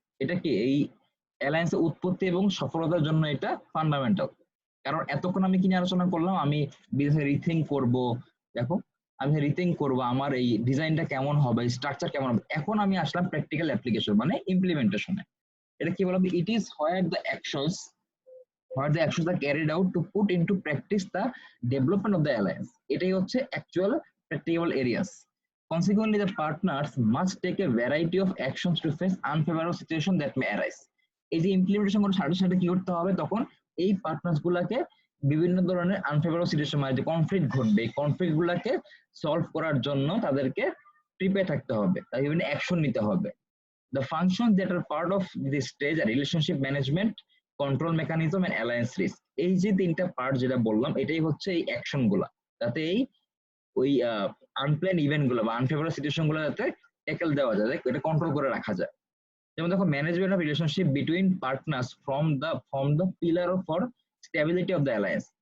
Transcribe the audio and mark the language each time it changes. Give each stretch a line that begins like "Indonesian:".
Bangla: এটা কি, এই অ্যালায়েন্সের উৎপত্তি এবং সফলতার জন্য এটা ফান্ডামেন্টাল। কারণ এতক্ষণ আমি কি নিয়ে আলোচনা করলাম, আমি বিজনেস রিথিঙ্ক করব, দেখো আমি রিথিঙ্ক করবো আমার এই ডিজাইনটা কেমন হবে, স্ট্রাকচার কেমন হবে। এখন আমি আসলাম প্র্যাকটিক্যাল অ্যাপ্লিকেশন মানে ইমপ্লিমেন্টেশনে। এটা কি বলবো,
English: It is where the actions are carried out to put into practice the development of the alliance.
Bangla: এটাই হচ্ছে
English: Actual practical areas. Consequently, the partners must take a variety of actions to face unfavorable situation that may arise.
Bangla: এই যে implementation করার সাথে সাথে কি করতে হবে, তখন এই পার্টনার্স গুলাকে বিভিন্ন ধরনের আনফেভারেবল সিচুয়েশন, মানে যে কনফ্লিক্ট ঘটবে, এই কনফ্লিক্ট গুলাকে সলভ করার জন্য তাদেরকে প্রিপেয়ার থাকতে হবে, তাই বিভিন্ন অ্যাকশন নিতে হবে।
English: The functions that are part of this stage are relationship management, control mechanism and alliance risk.
Bangla: এই যে তিনটা পার্ট যেটা বললাম, এটাই হচ্ছে এই অ্যাকশন গুলা, যাতে এই ওই আনপ্ল্যান ইভেন্ট গুলো বা আনফেভারেবল সিচুয়েশন গুলো যাতে ট্যাকেল দেওয়া যায়, এটা কন্ট্রোল করে রাখা যায়। যেমন দেখো
English: Management of relationship between partners from the pillar for stability of the alliance.